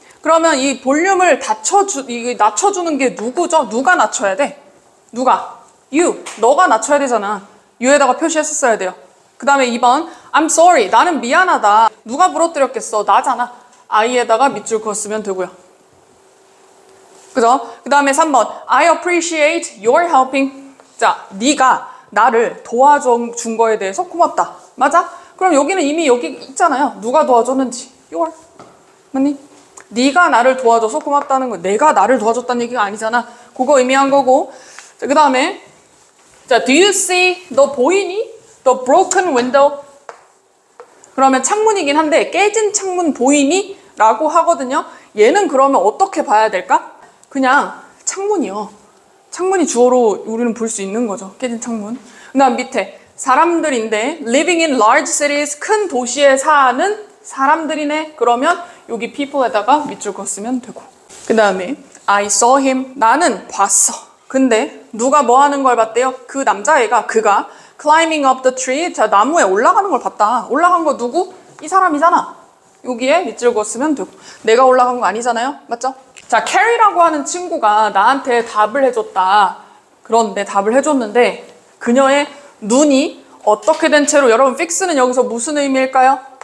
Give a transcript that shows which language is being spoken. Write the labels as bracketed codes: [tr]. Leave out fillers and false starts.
[ko] 그러면 이 볼륨을 낮춰주는 게 누구죠? 누가 낮춰야 돼? 누가? You. 너가 낮춰야 되잖아. you에다가 표시했었어야 돼요. 그 다음에 2번 [en] I'm sorry. [ko] 나는 미안하다. 누가 부러뜨렸겠어? 나잖아. I에다가 밑줄 그었으면 되고요. 그죠? 그 다음에 3번 [en] I appreciate your helping. [ko] 자, 네가 나를 도와준 거에 대해서 고맙다. 맞아? 그럼 여기는 이미 여기 있잖아요. 누가 도와줬는지. your. 맞니? 네가 나를 도와줘서 고맙다는 거. 내가 나를 도와줬다는 얘기가 아니잖아. 그거 의미한 거고. 자, 그 다음에 자, [en] do you see? [ko] 너 보이니? [en] The broken window. [ko] 그러면 창문이긴 한데 깨진 창문 보이니? 라고 하거든요. 얘는 그러면 어떻게 봐야 될까? 그냥 창문이요. 창문이 주어로 우리는 볼 수 있는 거죠. 깨진 창문. 그 다음 밑에 사람들인데 [en] living in large cities. [ko] 큰 도시에 사는 사람들이네. 그러면 여기 people에다가 밑줄 그었으면 되고. 그 다음에 [en] I saw him. [ko] 나는 봤어. 근데 누가 뭐 하는 걸 봤대요? 그 남자애가 그가 [en] climbing up the tree. [ko] 자, 나무에 올라가는 걸 봤다. 올라간 거 누구? 이 사람이잖아. 여기에 밑줄 그었으면 되고. 내가 올라간 거 아니잖아요. 맞죠? 자, 캐리라고 하는 친구가 나한테 답을 해줬다. 그런데 답을 해줬는데 그녀의 눈이 어떻게 된 채로, 여러분 fix는 여기서 무슨 의미일까요?